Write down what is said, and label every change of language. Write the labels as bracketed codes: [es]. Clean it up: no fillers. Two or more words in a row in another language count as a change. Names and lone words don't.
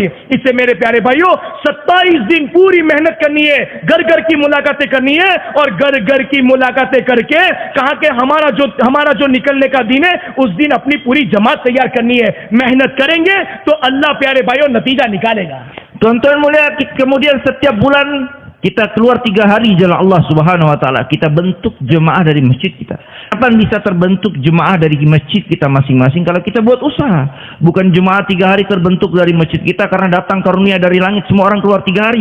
[hi] इससे मेरे प्यारे भाइयों, 27 दिन पूरी मेहनत करनी है, घर की मुलाकातें करनी है, और घर की मुलाकातें करके कहा कि हमारा जो निकलने का दिन है, उस दिन अपनी पूरी जमात तैयार करनी है। मेहनत करेंगे तो अल्लाह प्यारे भाइयों नतीजा निकालेगा। [id] Tuan-tuan mulia, kemudian setiap bulan kita keluar 3 hari jalan [ar] الله سبحانه وتعالى. [id] Kita bentuk jemaah dari masjid kita. Kapan bisa terbentuk jemaah dari masjid kita masing-masing? Kalau kita buat usaha. Bukan jemaah 3 hari terbentuk dari masjid kita karena datang karunia dari langit, semua orang keluar 3 hari.